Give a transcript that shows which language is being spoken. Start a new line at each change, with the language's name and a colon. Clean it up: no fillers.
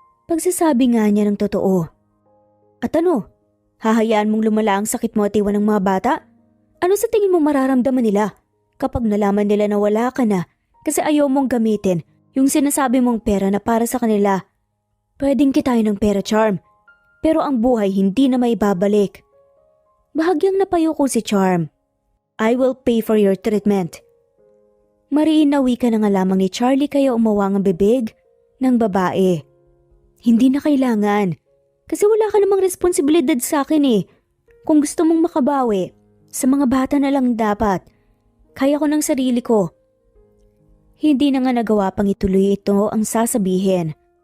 Filipino: Pagsasabi nga niya ng totoo. At ano? Hahayaan mong lumala ang sakit mo at iwan ng mga bata? Ano sa tingin mo mararamdaman nila kapag nalaman nila na wala ka na kasi ayaw mong gamitin yung sinasabi mong pera na para sa kanila? Pwedeng kitain ng pera, Charm. Pero ang buhay hindi na maibabalik. Bahagyang napayo ko si Charm.
English: I will pay for your treatment.
Filipino: Mariin na wika na nga lamang ni Charlie kaya umawang ang bibig ng babae. Hindi na kailangan. Kasi wala ka namang responsibilidad sa akin eh. Kung gusto mong makabawi, sa mga bata na lang dapat. Kaya ko ng sarili ko. Hindi na nga nagawa pang ituloy ito ang sasabihin.